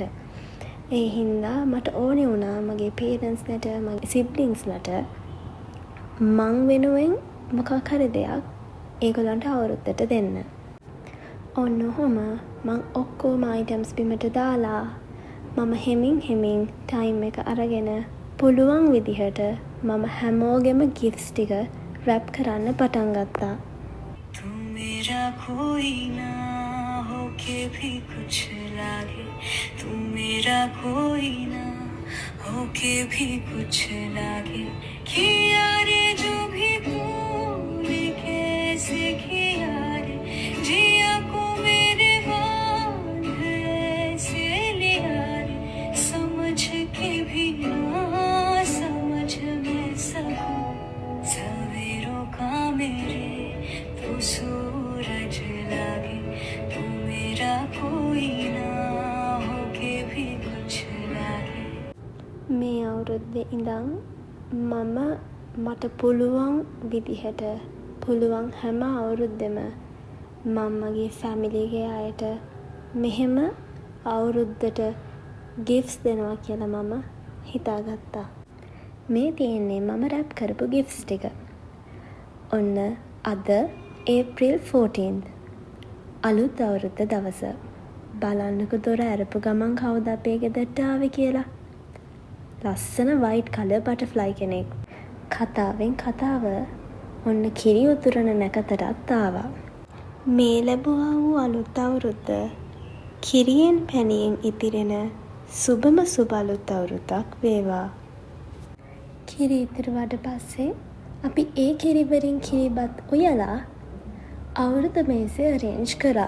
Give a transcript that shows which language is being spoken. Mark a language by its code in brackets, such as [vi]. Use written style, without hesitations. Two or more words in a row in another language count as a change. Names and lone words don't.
[si] ඒ හින්දා මට ඕනේ වුණා මගේ පේරන්ට්ස්ලට, මගේ සිබ්ලින්ග්ස්ලට මං වෙනුවෙන් මොකක් හරි දෙයක් ඒගොල්ලන්ට අවුරුද්දට දෙන්න. ඔන්න ඔහොම මං ඔක්කොම අයිටම්ස් බිමට දාලා මම හෙමින් ටයිම් එක අරගෙන පුළුවන් විදිහට මම හැමෝගෙම ගිෆ්ට්ස් ටික රැප් කරන්න පටන් ගත්තා. [hi] तू मेरा कोई ना होके भी कुछ लागे, तू मेरा कोई ना होके भी कुछ लागे, किया रे जो भी तूने कैसे किया रे, जिया को मेरे बांध ऐसे लिया रे, समझ के भी ना समझ में सकूं, सवेरों का मेरे तू सूरज लागे, तू मेरा कोई ना होके भी कुछ लागे. [si] මේ අවුරුද්දේ ඉඳන් මම මට පුළුවන් විදිහට පුළුවන් හැම අවුරුද්දෙම මම්මගේ ෆැමිලිගේ අයට මෙහෙම අවුරුද්දට ගිෆ්ට්ස් දෙනවා කියලා මම හිතාගත්තා. මේ තියෙන්නේ මම රැප් කරපු ගිෆ්ට්ස් ටික. ඔන්න අද April 14th අලුත් අවුරුද්ද දවස. බලන්නකෝ දොර ඇරපු ගමන් කවුද අපේ ගෙදරට ආවේ කියලා. ලස්සන [en] white color butterfly [si] කෙනෙක්. කතාවෙන් කතාව ඔන්න කිරි උතුරන නැකතටත් ආවා. මේ ලැබුවා වූ අලුත් අවුරුද්ද කිරියෙන් පැණියෙන් ඉතිරෙන සුබම සුබ අලුත් අවුරුද්දක් වේවා. කිරි ඉතිරුවාට පස්සේ අපි ඒ කිරි වලින් කිරිබත් උයලා අවුරුදු මේසෙ අරේන්ජ් කරා.